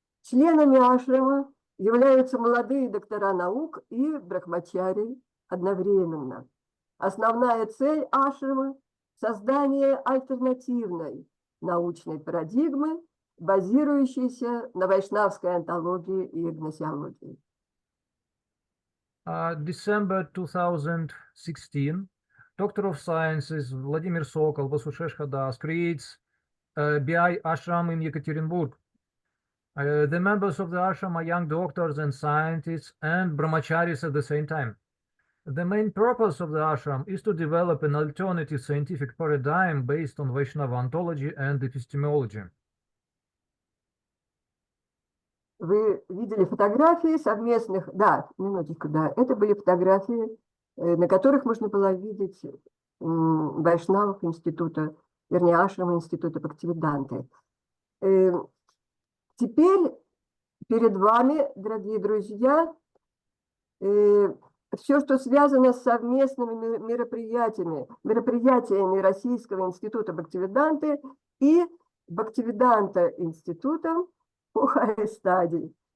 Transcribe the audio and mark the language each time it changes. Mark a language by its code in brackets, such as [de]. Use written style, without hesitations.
[ru] Членами ашрама являются молодые доктора наук и брахмачари одновременно. Основная цель ашрама – создание альтернативной научной парадигмы, базирующейся на вайшнавской антологии и гносеологии. [en] December 2016, Doctor of Sciences Vladimir Sokol, Vasusheshka Das, creates BI Ashram in Yekaterinburg. The members of the ashram are young doctors and scientists and brahmacharis at the same time. The main purpose of the ashram is to develop an alternative scientific paradigm based on Vaishnava ontology and epistemology. [ru] Вы видели фотографии совместных, да, минуточку, да, это были фотографии, на которых можно было видеть вайшнавов института, вернее, ашрама института Бхактивиданты. Теперь перед вами, дорогие друзья, все, что связано с совместными мероприятиями Российского института Бхактивиданты и Бхактивиданта института по Higher Study.